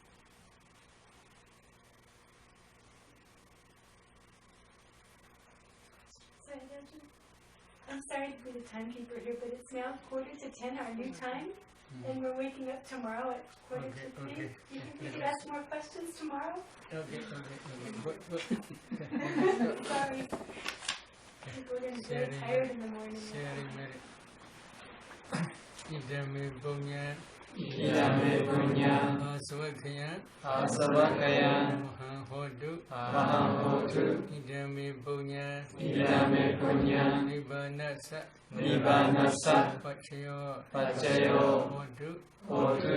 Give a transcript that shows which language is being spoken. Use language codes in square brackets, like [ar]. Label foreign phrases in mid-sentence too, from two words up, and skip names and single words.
[en] I'm sorry to be the timekeeper here, but it's now 9:45, our new time, and we're waking up tomorrow at 2:45. Okay. You think we could ask more questions tomorrow? Okay. Sorry. People are going to be very tired in the morning. [pi] Idame punya asavakaya mahahotu idame punya nibanasa pacayo hotu